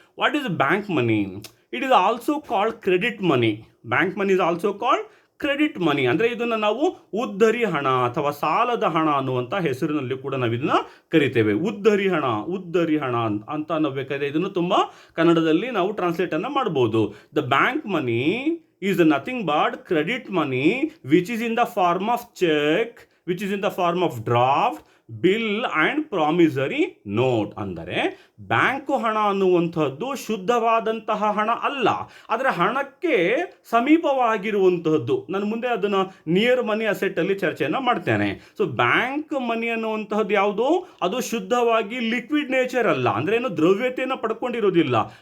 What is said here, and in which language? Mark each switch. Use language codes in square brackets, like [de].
[en] What is bank money? It is also called credit money. Bank money is also called credit money. [kn] ಅಂದರೆ ಇದನ್ನು ನಾವು ಉದ್ದರಿ ಹಣ ಅಥವಾ ಸಾಲದ ಹಣ ಅನ್ನುವಂಥ ಹೆಸರಿನಲ್ಲಿ ಕೂಡ ನಾವು ಇದನ್ನು ಕರಿತೇವೆ. ಉದ್ದರಿ ಹಣ ಅಂತ ನಾವು ಬೇಕಾದ್ರೆ ಇದನ್ನು ತುಂಬ ಕನ್ನಡದಲ್ಲಿ ನಾವು ಟ್ರಾನ್ಸ್ಲೇಟನ್ನು ಮಾಡ್ಬೋದು. [en] The bank money is nothing but credit money which is in the form of check, which is in the form of draft, bill and promissory note. [kn] ಅಂದರೆ ಬ್ಯಾಂಕು ಹಣ ಅನ್ನುವಂಥದ್ದು ಶುದ್ಧವಾದಂತಹ ಹಣ ಅಲ್ಲ, ಆದರೆ ಹಣಕ್ಕೆ ಸಮೀಪವಾಗಿರುವಂತಹದ್ದು. ನಾನು ಮುಂದೆ ಅದನ್ನು ನಿಯರ್ ಮನಿ ಅಸೆಟ್ಟಲ್ಲಿ ಚರ್ಚೆಯನ್ನು ಮಾಡ್ತೇನೆ. ಸೊ ಬ್ಯಾಂಕ್ ಮನಿ ಅನ್ನುವಂತಹದ್ದು ಯಾವುದು? ಅದು ಶುದ್ಧವಾಗಿ ಲಿಕ್ವಿಡ್ ನೇಚರ್ ಅಲ್ಲ, ಅಂದರೆ ಏನು ದ್ರವ್ಯತೆಯನ್ನು ಪಡ್ಕೊಂಡಿರೋದಿಲ್ಲ.